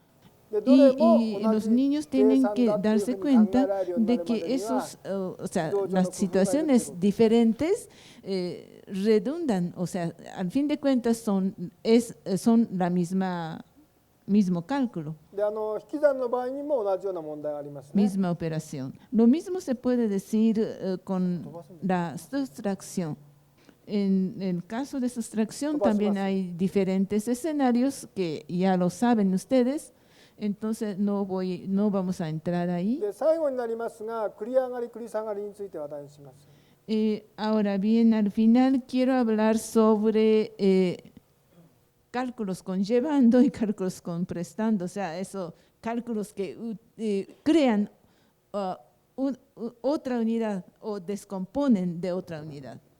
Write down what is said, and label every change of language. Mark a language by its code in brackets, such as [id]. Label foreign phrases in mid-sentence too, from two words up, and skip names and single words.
[es] Y los niños tienen que darse cuenta de que las situaciones diferentes redundan, o sea, al fin de cuentas son la mismo cálculo, [ja] で、引き算の場合にも同じような問題がありますね。 [es] misma operación. Lo mismo se puede decir con la sustracción. En el caso de sustracción también hay diferentes escenarios que ya lo saben ustedes, entonces no vamos a entrar ahí. [ja] で、最後になりますが、繰り上がり繰り下がりについて話題にします。 [es] Ahora bien, al final quiero hablar sobre cálculos con llevando y cálculos con prestando, o sea, cálculos que crean otra unidad o descomponen de otra unidad.